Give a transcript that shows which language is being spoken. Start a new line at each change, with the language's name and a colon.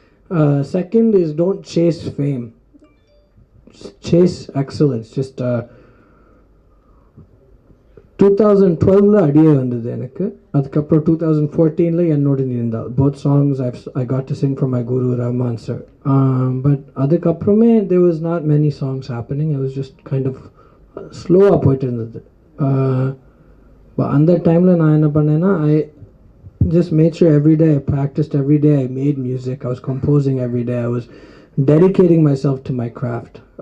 English: Second is don't chase fame. Just chase excellence.
Tamil: Just 2012ல அடியே வந்தது எனக்கு. அதுக்கப்புறம் 2014ல என்னோட நீந்தால்.
English: Both songs I got to sing for my guru Rahman sir. But
Tamil: அதுக்கப்புறமே
English: there was not many songs happening. It was just kind of slow
Tamil: போயிட்டு இருந்தது.
English: But
Tamil: அந்த டைமில் நான் என்ன பண்ணேன்னா
English: I just made sure every day I practiced, every day I made music, I was composing every day, I was dedicating myself to my craft.